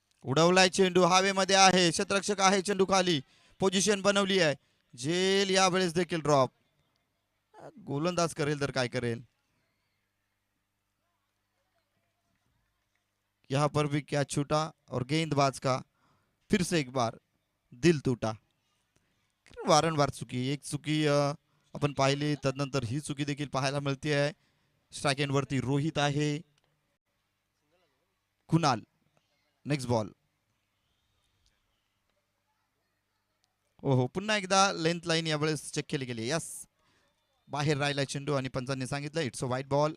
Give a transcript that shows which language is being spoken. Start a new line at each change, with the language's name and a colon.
Marathi: उडवलाय चेंडू, हवेमध्ये आहे. क्षेत्ररक्षक आहे चेंडू खाली. पोझिशन बनवली आहे. झेल यावेळेस देखील ड्रॉप. गोलंदाज करेल तर काय करेल.
Hindi: यहाँ पर भी क्या छूटा और गेंदबाज का फिर से एक बार दिल टूटा.
Marathi: वारंवार चुकी, एक चुकी आपण पाहिली, तदनंतर ही चुकी देखील पाहायला मिळते आहे. स्ट्राईक एंडवरती रोहित आहे. Kunal next ball. हो, पुन्हा एकदा लेंथ लाईन यावेळेस चेक केली गेली. यस, बाहेर राहिला चेंडू आणि पंचांनी सांगितलं
English: It's a white ball.